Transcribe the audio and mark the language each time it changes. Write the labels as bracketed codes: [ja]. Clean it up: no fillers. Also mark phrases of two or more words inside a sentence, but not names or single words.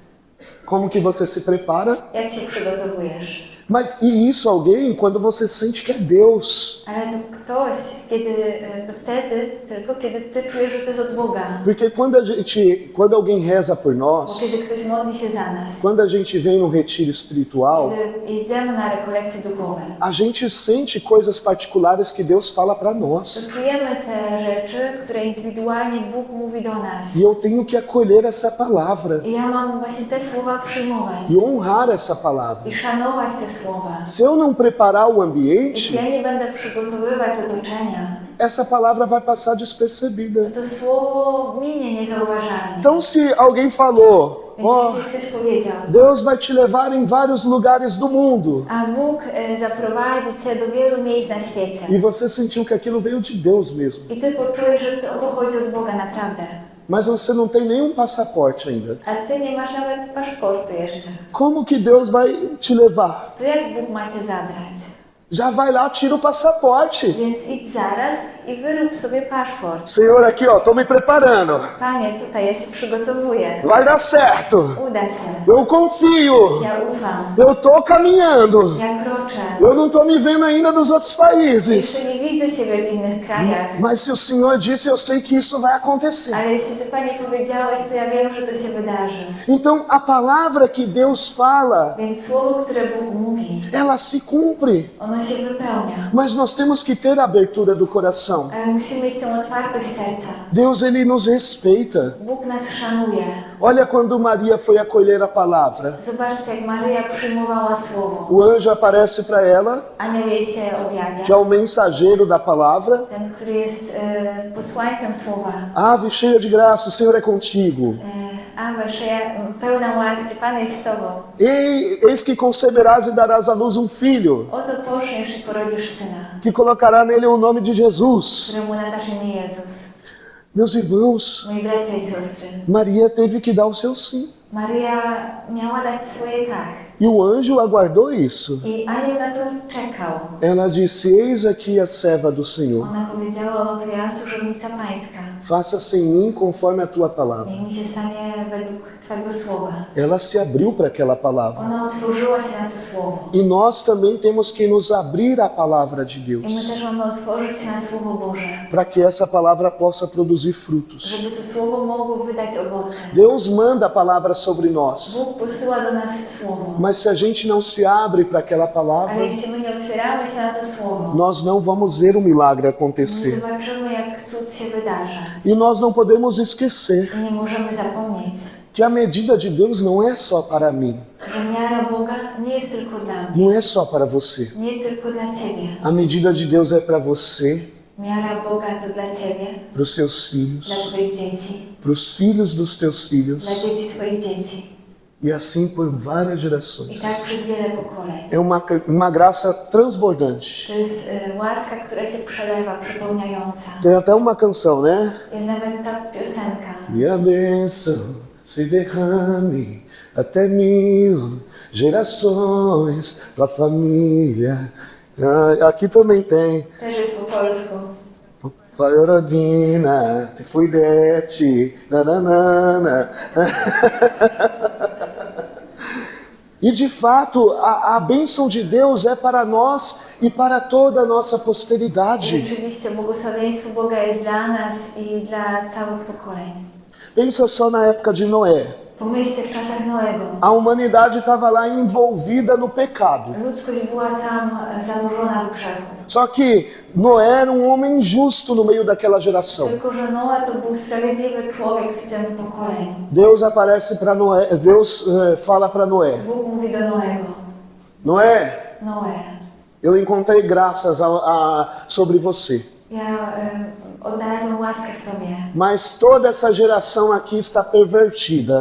[pt] Como que você se prepara? [pl] Jak się przygotowujesz? [pt] Mas e isso alguém quando você sente que é Deus. [pl] Ale to ktoś, to wtedy, tylko kiedy ty czujesz, że to jest od Boga. [pt] Porque quando alguém reza por [pl] Bo [pt] nós, [pl] kiedy ktoś modli się za nas, [pt] quando a gente vem num retiro espiritual, [pl] kiedy jedziemy na rekolekcje duchowe, [pt] a gente sente coisas particulares que Deus fala para [pl] to [pt] nós. [pl] czujemy te rzeczy, które indywidualnie Bóg mówi do nas. [pt] E eu tenho que acolher essa palavra [pl] I ja mam właśnie te słowa przyjmować [pt] e honrar essa palavra. [pl] i szanować te słowa. [pt] Se eu não preparar o ambiente, [pl] Jeśli ja nie będę przygotowywać otoczenia, [pt] essa palavra vai passar despercebida. [pl] to słowo minie niezauważalnie. [pt] Então, se alguém falou, [pl] Więc [pt] ó, [pl] jeśli ktoś powiedział, [pt] Deus vai te levar em vários lugares do mundo, [pl] a Bóg zaprowadzi cię do wielu miejsc na świecie, [pt] e você sentiu que aquilo veio de Deus mesmo, [pl] i ty poczujesz, że to pochodzi od Boga naprawdę, [pt] mas você não tem nenhum passaporte ainda, [pl] a ty nie masz nawet paszportu jeszcze, [pt] como que Deus vai te levar? [pl] to jak Bóg ma cię zabrać? [pt] Já vai lá, tira o passaporte. [pl] Więc idź zaraz i wyrób sobie paszport. [pt] Senhor, aqui ó, tô me preparando. [pl] Panie, tutaj ja się przygotowuję. [pt] Vai dar certo. [pl] Uda się. [pt] Eu confio. [pl] Ja ufam. [pt] Eu tô caminhando. [pl] Ja kroczę. [pt] Eu não tô me vendo ainda dos outros países. [pl] Jeszcze nie widzę siebie w innych krajach. [pt] Mas se o Senhor disse, eu sei que isso vai acontecer. [pl] Ale jeśli Ty, Panie, powiedziałeś, to ja wiem, że to się wydarzy. [pt] Então, a palavra que Deus fala, [pl] Więc słowo, które Bóg mówi, [pt] ela se cumpre. [pl] ono się wypełnia. [pt] Mas nós temos que ter a abertura do coração. [pl] Ale musimy mieć tę otwartość serca. [pt] Deus, Ele nos respeita. [pl] Bóg nas szanuje. [pt] Olha quando Maria foi acolher a palavra. [pl] Zobaczcie, jak Maryja przyjmowała słowo. [pt] O anjo aparece para ela, [pl] Anioł jej się objawia. [pt] que é o mensageiro da palavra. [pl] Ten, który jest posłańcem słowa. [pt] Ave cheia de graça, o Senhor é contigo. [pl] Awe, pełna łaski, Pan jest z Tobą. [pt] Eis que conceberás e darás à luz um filho, [pl] Oto poczniesz i porodzisz syna, [pt] que colocará nele o nome de Jesus. [pl] któremu nadasz imię Jezus. [pt] Meus irmãos, [pl] Moi bracia i siostry, [pt] Maria teve que dar o seu sim. [pl] Maryja miała dać swoje tak. [pt] E o anjo aguardou isso. [pl] I anioł na to czekał. [pt] Ela disse, eis aqui a serva do Senhor. [pl] Ona powiedziała, oto ja, służebnica Pańska. [pt] Faça-se em mim conforme a tua palavra. [pl] Niech mi się stanie według Twojego słowa. [pt] Ela se abriu para aquela palavra. [pl] Ona otworzyła się na to słowo. [pt] E nós também temos que nos abrir à palavra de [pl] I [pt] Deus, [pl] my też mamy otworzyć się na Słowo Boże, [pt] para que essa palavra possa produzir frutos. [pl] żeby to słowo mogło wydać owoce. [pt] Deus manda a palavra sobre nós, [pl] Bóg posyła do nas słowo. [pt] mas se a gente não se abre para aquela palavra, [pl] Ale jeśli my nie otwieramy się na to słowo, [pt] nós não vamos ver o milagre [pl] nie [pt] acontecer. [pl] zobaczymy, jak cud się wydarza. [pt] E nós não podemos esquecer [pl] I nie możemy zapomnieć, [pt] que a medida de Deus não é só para mim, [pl] że miara Boga nie jest tylko dla mnie, [pt] não é só para você. [pl] nie tylko dla Ciebie. [pt] A medida de Deus é para você, [pl] Miara Boga to dla Ciebie, [pt] para os seus [pl] dla [pt] filhos, [pl] Twoich dzieci, [pt] para os filhos dos teus [pl] dla [pt] filhos, [pl] dzieci Twoich dzieci. [pt] e assim por várias [pl] I [pt] gerações. [pl] tak przez wiele pokoleń. [pt] É uma graça transbordante. [pl] To jest łaska, która się przelewa, przepełniająca. [pt] Tem até uma canção, né? [pl] Jest nawet ta piosenka. [pt] E a bênção se derrame até 1000 gerações, tua família. Ah, aqui também tem. [pl] Też jest po polsku. Pai Orodina, te fui dete, nananana. [pt] E de fato, a bênção de Deus é para nós e para toda a nossa posteridade. [pl] Rzeczywiście błogosławieństwo Boga jest dla nas i dla całych pokoleń. [pt] Pensa só na época de Noé. [pl] Pomyślcie w czasach Noego. [pt] A humanidade estava lá envolvida no pecado. [pl] Ludzkość była tam zanurzona w grzechu. [pt] Só que Noé era um homem justo no meio daquela geração. [pl] Tylko że Noe to był sprawiedliwy człowiek w tym pokoleniu. [pt] Deus aparece para Noé, Deus fala para Noé: [pl] Bóg mówi do Noego. [pt] Noé, [pl] Noe, [pt] eu encontrei graças sobre você. [pl] ja odnalazłem łaskę w Tobie. [pt] Mas toda essa geração aqui está pervertida,